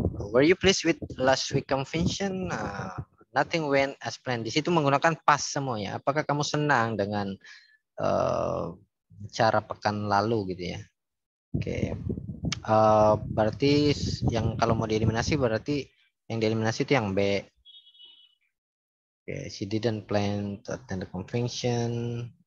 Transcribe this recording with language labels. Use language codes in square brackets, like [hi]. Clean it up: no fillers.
[en] Were you pleased with last week convention? Nothing went as planned. [id] Di situ menggunakan past semua ya. Apakah kamu senang dengan cara pekan lalu gitu ya? Oke. Berarti yang kalau mau dieliminasi berarti yang dieliminasi itu yang B. [en] Oke, she didn't plan to attend the convention.